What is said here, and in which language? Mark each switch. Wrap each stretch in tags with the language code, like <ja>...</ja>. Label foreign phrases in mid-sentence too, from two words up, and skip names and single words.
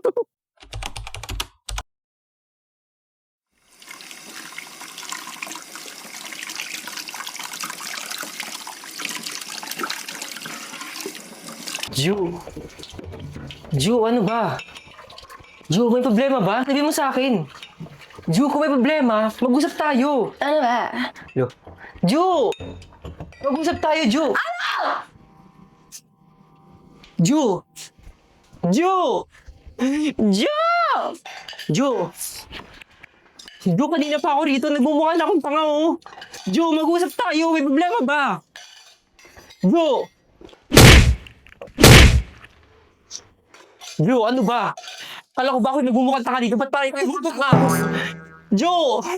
<tl>Ju. Ju, ano ba? Ju, may problema ba? Sabi mo sa akin. Ju, kung may problema, mag-usap tayo. Ano ba? Ju! Mag-usap tayo, Ju! Ano? Ju! Ju! Ju! Ju! Ju, kanina pa ako rito. Nagmumukha na akong tanga, oh. Ju, mag-usap tayo. May problema ba? Ju! Ju, ano ba? Kala ko ba ako nagmumukhang tanga dito? Ba't parang kayo butok ka? Jo!</tl>